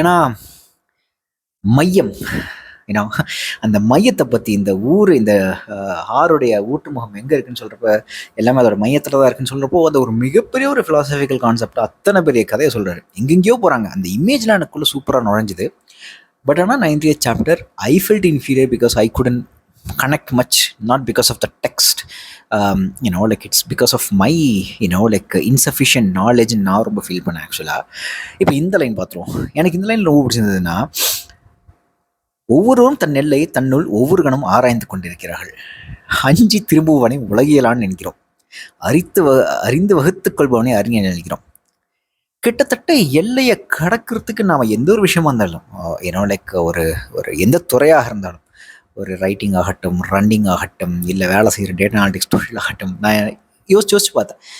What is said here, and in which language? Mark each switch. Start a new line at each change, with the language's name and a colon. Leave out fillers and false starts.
Tamil: ஏன்னா மையம், ஏன்னா அந்த மையத்தை பற்றி, இந்த ஊர், இந்த ஆறுடைய ஊட்டுமுகம் எங்கே இருக்குன்னு சொல்கிறப்ப எல்லாமே அதோட மையத்தில் தான் இருக்குன்னு சொல்கிறப்போ அந்த ஒரு மிகப்பெரிய ஒரு ஃபிலாசபிக்கல் கான்செப்ட், அத்தனை பெரிய கதையை சொல்கிறாரு. எங்கெங்கேயோ போகிறாங்க. அந்த இமேஜ்லாம் எனக்குள்ளே சூப்பராக நுழைஞ்சுது.
English: but
Tamil: ஆனால்
English: 90th chapter I felt inferior because I couldn't connect much, not because of the text, like it's because of my insufficient knowledge.
Tamil: நான் ரொம்ப ஃபீல் பண்ணேன் ஆக்சுவலாக. இப்போ இந்த லைன் பார்த்துருவோம். எனக்கு இந்த லைன் ரொம்ப பிடிச்சிருந்ததுன்னா, ஒவ்வொருவரும் தன் நெல்லை தன்னுள் ஒவ்வொரு கணம் ஆராய்ந்து கொண்டிருக்கிறார்கள். அஞ்சி திரும்புவனை உலகியலான்னு நினைக்கிறோம். அறிந்து வகுத்துக் கொள்பவனை அறிஞர் நினைக்கிறோம். கிட்டத்தட்ட எல்லையை கடக்கிறதுக்கு நாம் எந்த ஒரு விஷயமா இருந்தாலும், ஒரு எந்த துறையாக இருந்தாலும், ஒரு ரைட்டிங் ஆகட்டும், ரன்னிங் ஆகட்டும், இல்லை வேலை செய்கிற டேட்டா அனாலிட்டிக்ஸ் தொழில் ஆகட்டும், நான் யோசிச்சு பார்த்தேன்.